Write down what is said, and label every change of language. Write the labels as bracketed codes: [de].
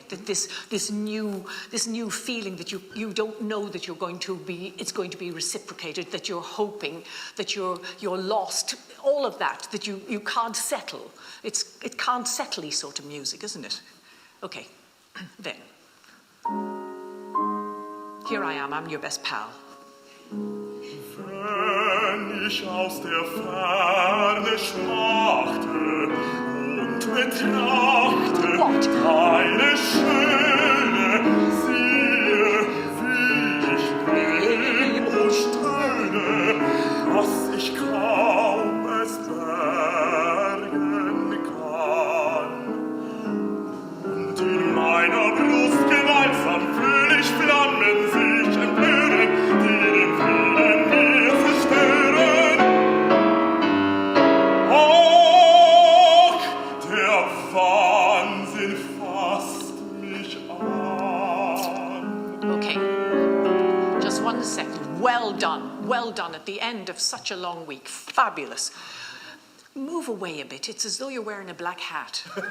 [en] That this new feeling that you don't know that it's going to be reciprocated, that you're hoping, that you're lost, all of that you can't settle. It can't settle sort of music, isn't it? Okay. Then. Here I am, I'm your best pal. [de] Wenn ich aus der Ferne schmachte und betrachte deine Schöne, siehe, wie ich leb und stöhne, dass ich kaum es bergen kann. Und in meiner Brust gewaltsam fühl ich Flammen sich empören, die den Frieden mir zerstören. Ach, der Wahnsinn fasst mich an. [en] Okay. Just 1 second. Well done at the end of such a long week. Fabulous. Move away a bit. It's as though you're wearing a black hat.